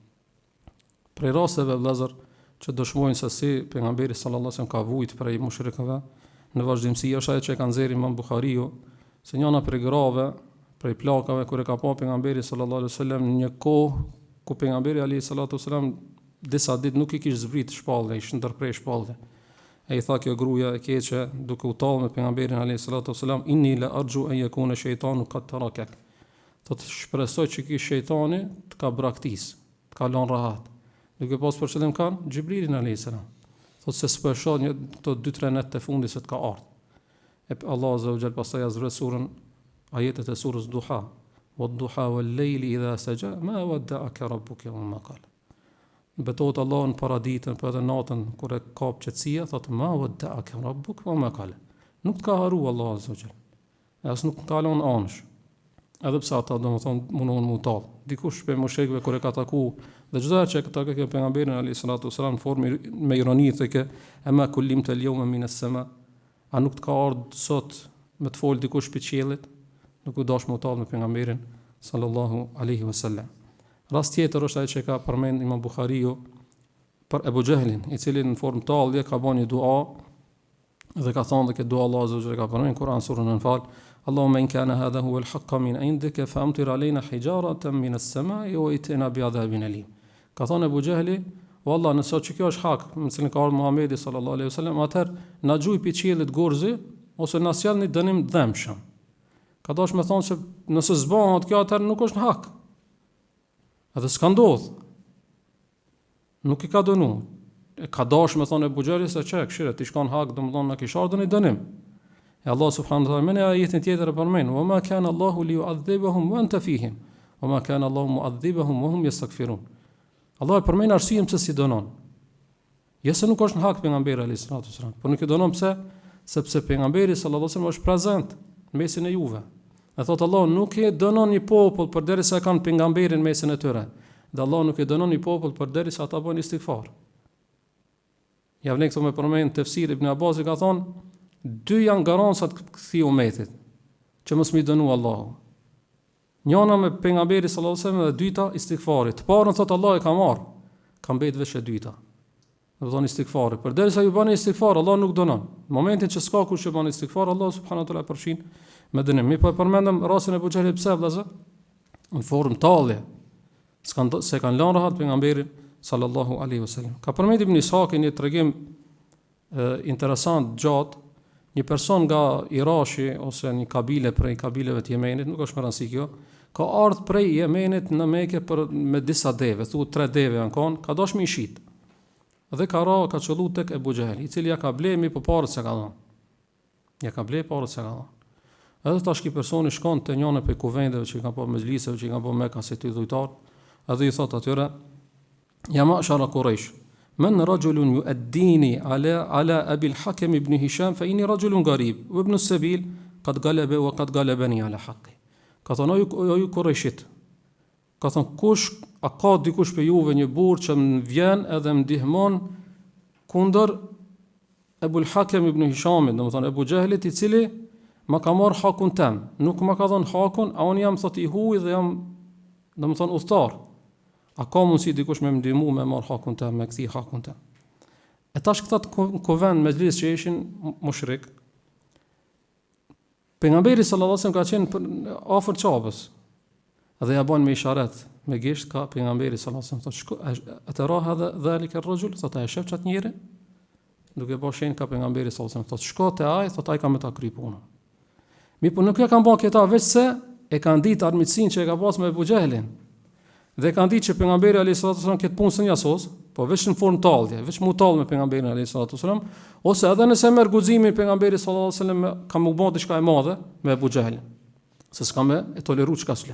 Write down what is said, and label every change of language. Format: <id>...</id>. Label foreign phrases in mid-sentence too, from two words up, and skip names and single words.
<sq>Prej rasteve vëllezër që dëshmojnë se si pejgamberi</sq> <ar>صلى الله عليه وسلم</ar> <sq>ka vujt prej mushrikëve, në vazhdimsi është ajo që ka nxjerrë Imam Buhariu, se njëna prej grave, prej plakave kur e ka pa pejgamberi</sq> <ar>صلى الله عليه وسلم</ar> <sq>në një kohë ku pejgamberi</sq> <ar>عليه الصلاة والسلام</ar> <sq>disa ditë nuk i kishte zbrit shpallë, ishte ndërprej shpallë. E i tha kjo gruaja e keqe duke u tallë me pejgamberin</sq> <ar>عليه الصلاة والسلام: "إني لأرجو أن يكون شيطانك قد تركك."</ar> <sq>Thotë shpresoj që ky shejtani të ka braktis, të ka lënë rahat. Duke pas për qëllim kanë Xhibrilin</sq> <ar>عليه السلام.</ar> <sq>Thotë se s'po e shoh një këto 2-3 net të fundit se të ka ardhur. E Allah</sq> <ar>عز وجل</ar> <sq>pastaj azhret surën ajetet e surës Duha.</sq> <ar>"والضحى والليل إذا سجى ما ودعك ربك وما قلى."</ar> <sq>Betohet Allah në paraditën, për edhe natën kur e kap qetësia, thotë</sq> <ar>ما ودعك ربك وما قلى.</ar> <sq>Nuk të ka haru Allah</sq> <ar>عز وجل.</ar> <sq>As nuk ka lënë anësh. Edhe pse ata domethënë mundon mu tall. Dikush pe mushrikëve kur e ka taku dhe çdo herë që ata ka pejgamberin</sq> <ar>عليه الصلاة والسلام</ar> <sq>në formë me ironi thekë:</sq> <ar>"أما كلمت اليوم من السماء."</ar> <sq>A nuk të ka ardhur sot me të fol dikush pe qiellit? Nuk u dash mu tall me pejgamberin</sq> <ar>صلى الله عليه وسلم.</ar> <sq>Rast tjetër është ai që ka përmend Imam Buhariu për Abu Jahlin, i cili në formë tallje ka bënë një dua dhe ka thënë që dua Allahu</sq> <ar>عز وجل</ar> <sq>ka përmendur në Kur'an surën Anfal:</sq> <ar>"اللهم إن كان هذا هو الحق من عندك فأمطر علينا حجارة من السماء وائتنا بعذاب أليم."</ar> <sq>Ka thënë Abu Jahli: "Wallah, nëse kjo është hak, me cilin ka ardhur Muhamedi</sq> <ar>صلى الله عليه وسلم,</ar> <sq>atëherë na gjuj pi qiellit gorzi ose na sjell një dënim dëmshëm." Ka dashur me thonë se nëse zbohet kjo atëherë nuk është hak. Edhe s'ka ndodh. Nuk i ka dënu. E ka dashur me thonë Abu Jahli se çka këshire ti shkon hak, domethënë na kish ardhur një dënim. E Allah</sq> <ar>سبحانه وتعالى</ar> <sq>në ajetin tjetër e përmend:</sq> <ar>"وما كان الله ليعذبهم وأنت فيهم وما كان الله معذبهم وهم يستغفرون."</ar> <sq>Allah e përmend arsyeën pse si dënon. Jo se nuk është në hak pejgamberi</sq> <ar>عليه الصلاة والسلام,</ar> <sq>por nuk e dënon pse? Sepse pejgamberi</sq> <ar>صلى الله عليه وسلم</ar> <sq>është prezant në mesin e juve. E thot Allah nuk e dënon një popull përderisa kanë pejgamberin në mesin e tyre. Dhe Allah nuk e dënon një popull përderisa ata bëjnë istighfar. Ja vlen këto me përmend tefsir Ibn Abbas ka thonë: "Dy janë garancat këtij umetit që mos mi dënu Allahu. Njëna me pejgamberin</sq> <ar>صلى الله عليه وسلم</ar> <sq>dhe dyta istighfari. Të parën thot Allah e ka marr, ka mbet veç e dyta. Do të thonë istighfari. Përderisa ju bani istighfar, Allah nuk dënon. Në momentin që s'ka kush që bën istighfar, Allah</sq> <ar>سبحانه وتعالى</ar> <sq>përfshin me dënim. Mi po e përmendëm rastin e Abu Jahlit pse vëllazë? Në formë tallje. Se kanë lënë rahat pejgamberin</sq> <ar>صلى الله عليه وسلم.</ar> <sq>Ka përmendur Ibn Ishaq një tregim interesant gjatë. Një person nga Irashi ose një kabile prej kabileve të Yemenit, nuk është më rëndësi kjo, ka ardhur prej Yemenit në Mekë me disa deve, thuhet 3 deve janë kanë, ka dashur me i shit. Dhe ka qëllu tek Abu Jahli, i cili ja ka blemi për parët se ka dhënë. Ja ka ble parët se ka dhënë. Edhe tash ky personi shkon te njëra prej kuvendeve që kanë po mezhliseve që kanë po Mekka si ty dhujtar, edhe i thot atyre:</sq> <ar>"يا معشر قريش من رجل يعديني على أبي الحكم بن هشام فإني رجل غريب وابن السبيل قد غلب وقد غلبني على حقي."</ar> <sq>Ka thonë ju Qurayshit. Ka thonë kush a ka dikush për juve një burr që më vjen edhe më ndihmon kundër Abu al-Hakim ibn Hishamit, domethënë Abu Jahlit, i cili ma ka marr hakun tem, nuk ma ka dhënë hakun, a unë jam thot i huaj dhe jam domethënë udhtar. A ka mundsi dikush me më ndihmu me marr hakun tem, me kthi hakun tem? E tash këta të kuvend me zlis që ishin mushrik, pejgamberi</sq> <ar>صلى الله عليه وسلم</ar> <sq>ka qenë afër Çabës. Dhe ja bën me isharet, me gisht ka pejgamberi</sq> <ar>صلى الله عليه وسلم</ar> <sq>thotë atëra</sq> <ar>هذا ذلك الرجل,</ar> <sq>thotë e shef çat njëri, duke bërë shenjë ka pejgamberi</sq> <ar>صلى الله عليه وسلم</ar> <sq>thotë shko te ai, thotë ai ka me ta kry punën. Mi po nuk ja kanë bën këta veç se e kanë ditë armiqsinë që e ka pas me Abu Jahlin. Dhe kanë ditë që pejgamberi</sq> <ar>عليه الصلاة والسلام</ar> <sq>këtë punë së njasos, po veç në formë tallje, veç mu tall me pejgamberin</sq> <ar>عليه الصلاة والسلام,</ar> <sq>ose edhe nëse merr guximin pejgamberi</sq> <ar>صلى الله عليه وسلم</ar> <sq>ka më bën diçka e madhe me Abu Jahlin, se s'ka me e toleru çka s'let.</sq>